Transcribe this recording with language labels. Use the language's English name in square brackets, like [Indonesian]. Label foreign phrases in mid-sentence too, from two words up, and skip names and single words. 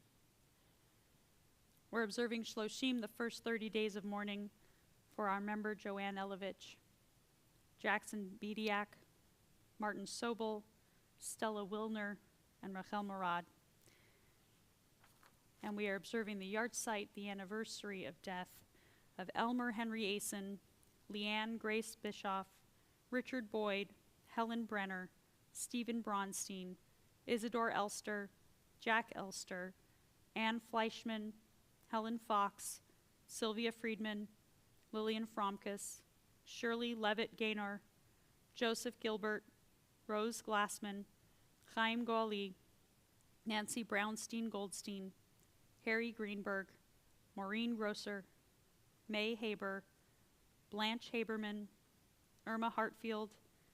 [English] We're observing Shloshim, the first 30 days of mourning, for our member Joanne Elovich, Jackson Bediak, Martin Sobel, Stella Wilner, and Rachel Murad. And we are observing the yahrzeit, the anniversary of death, of Elmer Henry Asen, Leanne Grace Bischoff, Richard Boyd, Helen Brenner, Stephen Bronstein, Isidore Elster, Jack Elster, Ann Fleischman, Helen Fox, Sylvia Friedman, Lillian Fromkus, Shirley Levitt Gaynor, Joseph Gilbert, Rose Glassman, Chaim Goli, Nancy Brownstein Goldstein, Harry Greenberg, Maureen Grosser, May Haber, Blanche Haberman, Irma Hartfield,